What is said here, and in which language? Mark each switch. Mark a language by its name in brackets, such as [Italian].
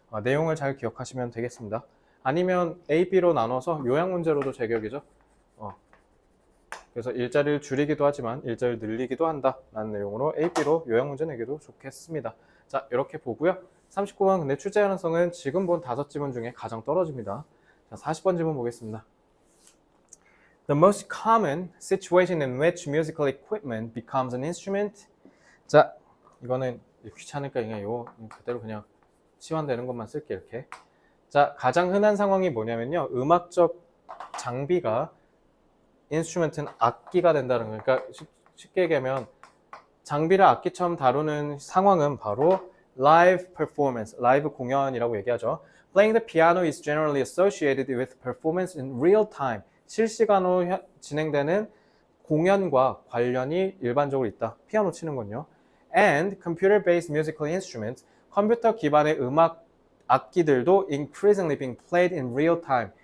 [Korean] 내용을 잘 기억하시면 되겠습니다. 아니면 A, B로 나눠서 요약 문제로도 제격이죠. 그래서 일자리를 줄이기도 하지만 일자리를 늘리기도 한다 라는 내용으로 A, B로 요약 문제 내기도 좋겠습니다. 자, 이렇게 보고요. 39번 근데 출제 가능성은 지금 본 5지문 중에 가장 떨어집니다. 자, 40번 지문 보겠습니다. [English] The most common situation in which musical equipment becomes an instrument. [Korean] 자, 이거는 귀찮으니까 그냥 이거 그대로 그냥 치환되는 것만 쓸게 이렇게. 자, 가장 흔한 상황이 뭐냐면요. 음악적 장비가 instrument은 악기가 된다는 거예요. 그러니까 쉽게 얘기하면 장비를 악기처럼 다루는 상황은 바로 live performance, 라이브 공연이라고 얘기하죠. [English] Playing the piano is generally associated with performance in real time. [Korean] 실시간으로 진행되는 공연과 관련이 일반적으로 있다. 피아노 치는 건요. [English] And computer-based musical instruments, [Korean] 컴퓨터 기반의 음악 악기들도 [English] increasingly being played in real time.